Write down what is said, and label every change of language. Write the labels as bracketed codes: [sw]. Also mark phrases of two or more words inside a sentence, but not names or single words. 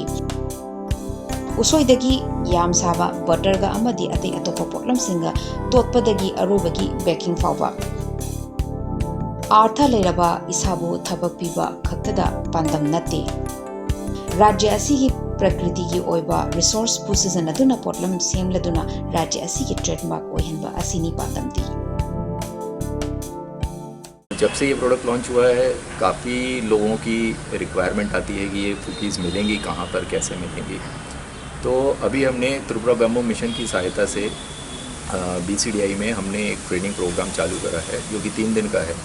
[mni] Usoidagi yam saba butter ga amadi atai atopa potlam singa totpadagi arubagi baking fawba artha leiraba isabu thabak piba khaktada pandam nate rajya asigi prakriti gi oiba resource pusizan aduna potlam semladuna rajya asigi trademark ohinba asini pandamdi. [hi] जब से ये [en] product launch [hi] हुआ है काफ़ी लोगों की रिक्वायरमेंट आती है कि ये कुकीज़ मिलेंगी कहाँ पर, कैसे मिलेंगी। तो अभी हमने त्रिपुरा बैम्बू मिशन की सहायता से BCDI में हमने एक [en] training program [hi] चालू करा है जो कि 3 दिन का है।